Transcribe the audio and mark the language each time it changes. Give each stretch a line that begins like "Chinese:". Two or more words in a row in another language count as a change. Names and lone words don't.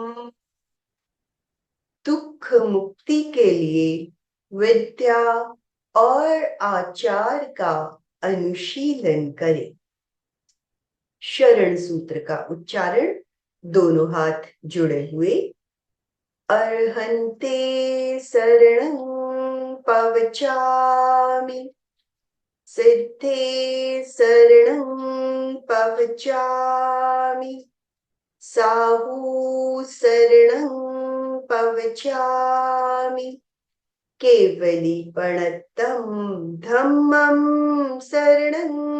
Hindi: दुख मुक्ति के लिए विद्या और आचार का अनुशीलन करें। शरण सूत्र का उच्चारण, दोनों हाथ जुड़े हुए।
Prakrit languages: अर्हन्ते शरणं पवचामि, सिद्धे शरणं पवचामि, साहू शरणं पवचामि, केवली प्रणतम धम्मं शरणं